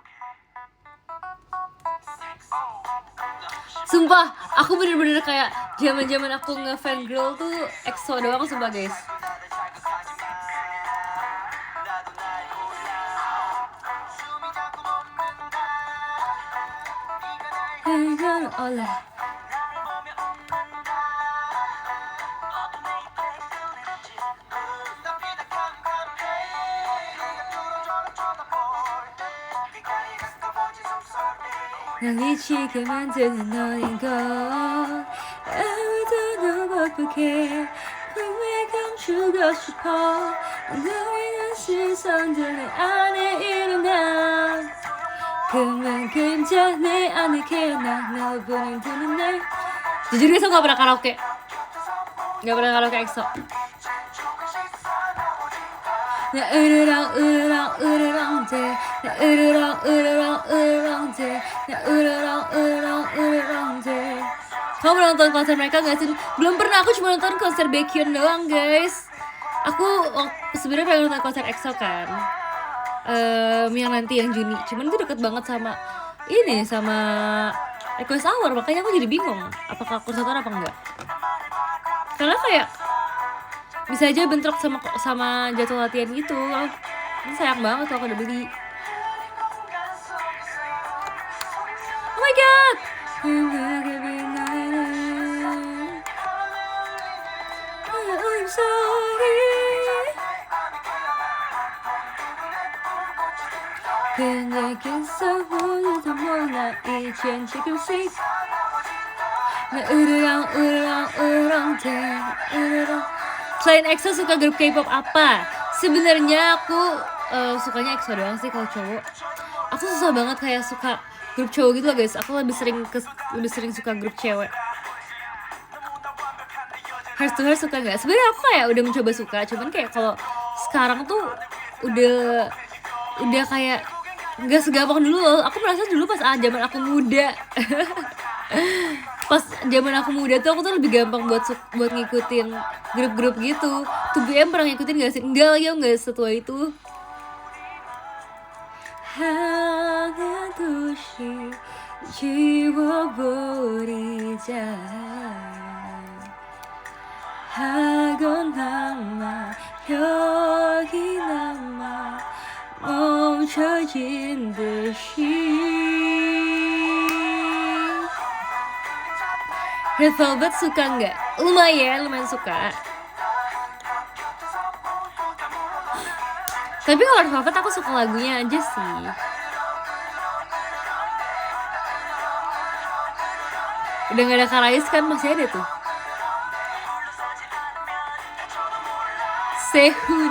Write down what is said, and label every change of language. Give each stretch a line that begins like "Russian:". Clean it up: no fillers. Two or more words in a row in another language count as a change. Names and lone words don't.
Indonesian: Sumpah, aku bener-bener kayak zaman-zaman aku nge-fan girl tuh EXO doang sumpah guys. Oleh.
Korean: 날 미치게 만드는 너인 걸 아무도 너 바쁘게 꿈에 감추고 싶어 너의 시선들 내 안에 일어나 그만큼 내 안에 깨어나 너 보는 날
Indonesian: jujur guys, aku gak pernah karaoke. Gak pernah karaoke EXO.
Korean: 나 으르렁 대 나 으르렁 대 나 으르렁 대.
Indonesian: Kamu nonton konser mereka gak sih? Belum pernah, aku cuma nonton konser Baekhyun doang guys. Aku sebenarnya pengen nonton konser EXO kan, yang nanti yang Juni. Cuman itu deket banget sama ini, sama Request Hour, makanya aku jadi bingung apakah aku nonton apa enggak. Karena kayak bisa aja bentrok sama jadwal latihan gitu. Ini sayang banget kalau aku udah beli.
English: Oh my god. I'm sorry.
Korean: 그녀에게 서보여도 몰라 이젠 지금씩 나 으르렁 대 으르렁.
Indonesian: Selain EXO suka grup K-pop apa? Sebenarnya aku sukanya EXO doang sih kalau cowok. Aku susah banget kayak suka grup cowok gitu loh guys. Aku lebih sering suka grup cewek. Heart to Heart suka nggak? Sebenarnya aku kayak udah mencoba suka, cuman kayak kalau sekarang tuh udah kayak nggak segampang dulu loh. Aku merasa dulu pas zaman aku muda. Pas zaman aku muda tuh aku tuh lebih gampang buat ngikutin grup-grup gitu. 2PM pernah ngikutin gak sih? Enggak lagi, aku gak setua itu.
Korean: 하나둘씩 지워버리자 하건 남아 여기 남아 멈춰진 듯이
Indonesian: Red Velvet suka nggak? Lumayan suka. Tapi kalau Red Velvet aku suka lagunya aja sih. Udah gak ada Karais kan, masih ada tuh Sehun.